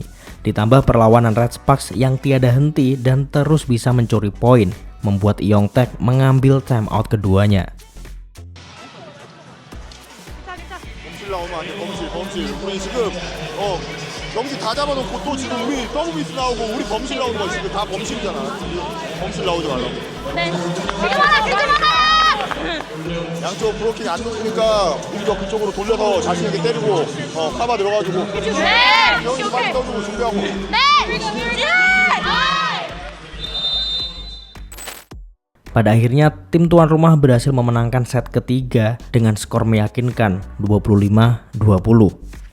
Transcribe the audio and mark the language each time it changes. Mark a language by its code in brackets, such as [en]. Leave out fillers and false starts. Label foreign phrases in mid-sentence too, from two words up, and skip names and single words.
[id] Ditambah perlawanan Red Sparks yang tiada henti dan terus bisa mencuri poin, membuat Yongtaek mengambil timeout keduanya. [ko] 범실 나오면 안 돼. 범실. 우리 지금 경기 다 잡아놓고 또 지금 우리 더블 미스 나오고 우리 범실 나오는 거 지금 다 범실이잖아. 범실 나오지 말라고. 네. 지금 하나. 양쪽 브로킹이 안 놓으니까 우리가 그쪽으로 돌려서 자신 있게 때리고 카바 들어가지고 네. 경기 빨리 떠주고 준비하고. 네. [id] Pada akhirnya tim tuan rumah berhasil memenangkan set ketiga dengan skor meyakinkan 25-20.